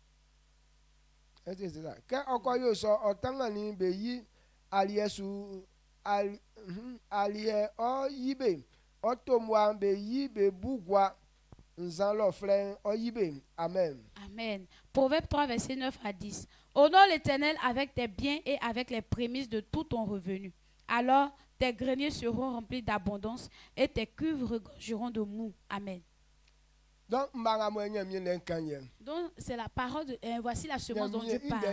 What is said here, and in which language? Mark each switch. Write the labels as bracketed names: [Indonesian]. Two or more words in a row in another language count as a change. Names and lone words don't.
[French] ke akoyo so otangani beyi aliesu alie o yibe otomwa be yibe bugwa nzalo frère o yibe. Amen. Amen. Proverbe 3 verset 9 à 10. Honore l'Éternel avec tes biens et avec les prémices de tout ton revenu. Alors tes greniers seront remplis d'abondance et tes cuves regorgeront de mou. Amen. Donc c'est la parole de voici la semence dont Dieu parle.